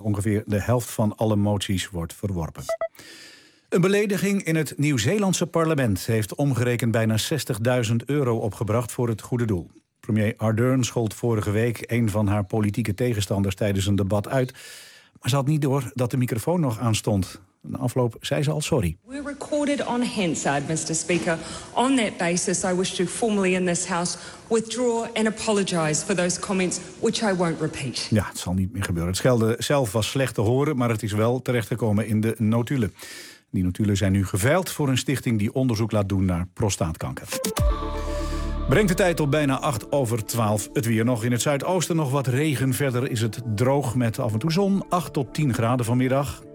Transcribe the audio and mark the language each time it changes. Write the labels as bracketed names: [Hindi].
[Dutch] Ongeveer de helft van alle moties wordt verworpen. Een belediging in het Nieuw-Zeelandse parlement heeft omgerekend bijna €60.000 opgebracht voor het goede doel. Premier Ardern schold vorige week een van haar politieke tegenstanders tijdens een debat uit, maar ze had niet door dat de microfoon nog aan stond. Na afloop zei ze al sorry. [English] We're recorded on Hansard, Mr. Speaker. On that basis, I wish to formally in this house withdraw and apologize for those comments, which I won't repeat. [Dutch] Ja, het zal niet meer gebeuren. Het schelden zelf was slecht te horen, maar het is wel terechtgekomen in de notulen. Die notulen zijn nu geveild voor een stichting die onderzoek laat doen naar prostaatkanker. Brengt de tijd tot bijna 12:08. Het weer nog in het zuidoosten, nog wat regen. Verder is het droog met af en toe zon. 8-10 graden vanmiddag.